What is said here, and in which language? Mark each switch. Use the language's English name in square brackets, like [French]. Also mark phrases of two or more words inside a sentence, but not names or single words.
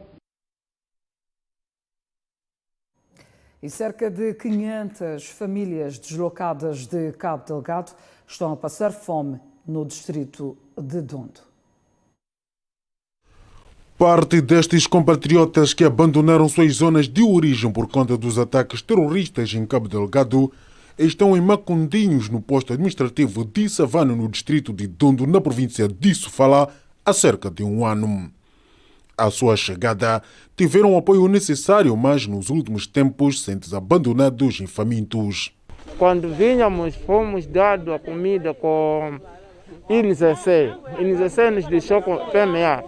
[Portuguese] E cerca de 500 famílias deslocadas de Cabo Delgado estão a passar fome no distrito de Dondo. Parte destes compatriotas que abandonaram suas zonas de origem por conta dos ataques terroristas em Cabo Delgado estão em Macondinhos, no posto administrativo de Savana, no distrito de Dondo, na província de Sofala, há cerca de um ano. À sua chegada, tiveram o apoio necessário, mas nos últimos tempos sentem-se abandonados e famintos. Quando vinhamos, fomos dados a comida com INCC. INCC nos deixou com PMA.